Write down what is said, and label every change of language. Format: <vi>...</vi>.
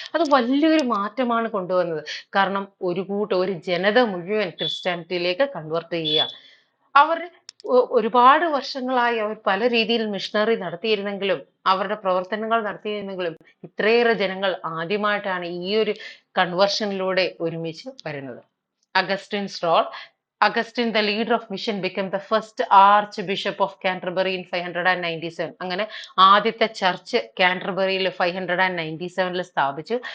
<ml>അത് വലിയൊരു മാറ്റമാണ് കൊണ്ടുവന്നത്. കാരണം ഒരു ജനത മുഴുവൻ ക്രിസ്ത്യാനിറ്റിയിലേക്ക് കൺവേർട്ട് ചെയ്യുക. അവർ ഒരുപാട് വർഷങ്ങളായി അവർ പല രീതിയിൽ മിഷണറി നടത്തിയിരുന്നെങ്കിലും, അവരുടെ പ്രവർത്തനങ്ങൾ നടത്തിയിരുന്നെങ്കിലും, ഇത്രയേറെ ജനങ്ങൾ ആദ്യമായിട്ടാണ് ഈ ഒരു കൺവേർഷനിലൂടെ ഒരുമിച്ച് വരുന്നത്.</ml> <en>Augustine's role. Augustine, the leader of mission, became the first Archbishop of Canterbury in 597.</en> <ml>അങ്ങനെ ആദ്യത്തെ ചർച്ച് കാൻറ്റർബറിയിൽ 597 സ്ഥാപിച്ചു.</ml>